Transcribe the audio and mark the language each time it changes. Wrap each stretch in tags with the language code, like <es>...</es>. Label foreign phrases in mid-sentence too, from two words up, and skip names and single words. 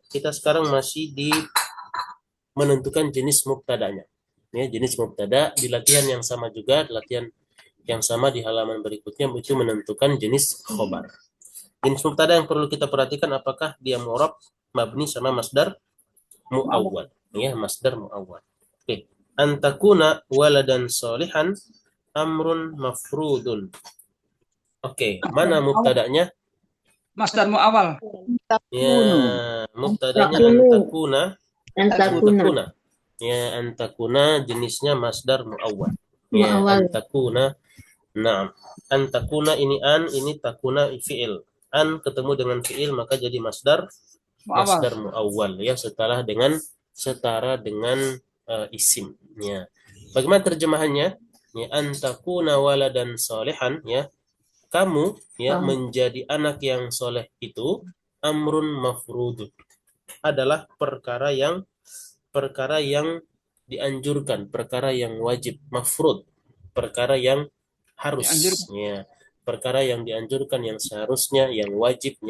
<id>Kita sekarang masih di menentukan jenis mubtadanya. Ya, jenis mubtada di latihan yang sama juga, latihan yang sama di halaman berikutnya itu menentukan jenis khobar. Jenis mubtada yang perlu kita perhatikan apakah dia</id> <ar>معرب مبني</ar> <id>sama</id> <ar>مصدر مؤول,</ar> <id>ya,</id> <ar>مصدر مؤول.</ar> <id>Oke.</id> <ar>أن تكون ولدا صالحا أمر مفروض.</ar> <id>Oke, mana mubtadanya?</id> <ar>مصدر مؤول.</ar> <id>Ya, mubtadanya antakuna. Ya, antakuna jenisnya</id> <ar>مصدر مؤول.</ar> <id>Ya, antakuna. Nah, antakuna ini ini</id> <ar>تكون فعل.</ar> <id>An ketemu dengan fi'il maka jadi</id> <ar>مصدر مؤول,</ar> <id>ya, setara dengan isim, ya. Bagaimana terjemahannya? Ya,</id> <ar>أن تكون ولدا صالحا,</ar> <id>ya, kamu, ya, menjadi anak yang soleh itu</id> <ar>أمر مفروض,</ar> <id>adalah perkara yang dianjurkan, perkara yang wajib, mafrud, perkara yang harus, ya, perkara yang dianjurkan, yang seharusnya, yang wajibnya.</id>